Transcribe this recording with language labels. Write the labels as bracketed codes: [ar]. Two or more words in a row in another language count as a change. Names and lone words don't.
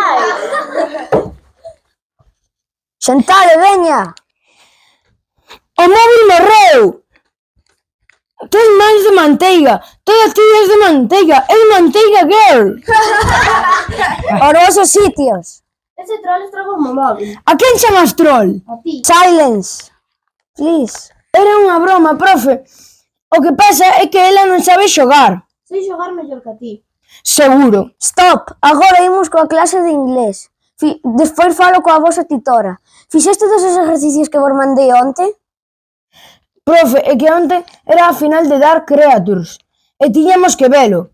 [gl] Sentade, veña. O móvil morreu! Tes máis de manteiga. Todas tías de manteiga. É manteiga girl. Ora os sitios. Ese troll estragou o móvil. A quen chamas troll? A ti. [en] Silence. Please. [gl] Era unha broma, profe. O que pasa é que ela non sabe xogar. Sei xogar mellor que a ti. Seguro. Stop. Agora imos coa clase de inglés. Despois falo coa vosa titora. Fixeste todos os exercicios que vos mandei onte? Profe, é que onte era a final de Dark Creatures e tiñamos que velo.